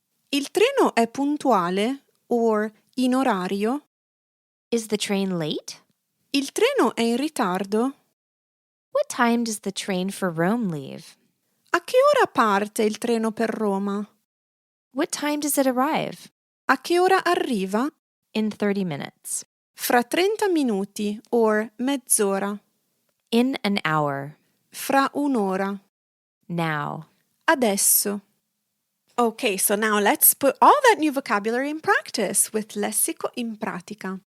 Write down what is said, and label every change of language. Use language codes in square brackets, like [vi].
[it] Il treno è puntuale or in orario? [en] Is the train late? [it] Il treno è in ritardo? [en] What time does the train for Rome leave? [it] A che ora parte il treno per Roma? [en] What time does it arrive? [it] A che ora arriva? [en] In 30 minutes. [it] Fra 30 minuti or mezz'ora. [en] In an hour. [it] Fra un'ora. [en] Now. [it] Adesso. [en] Okay, so now let's put all that new vocabulary in practice with Lessico in pratica.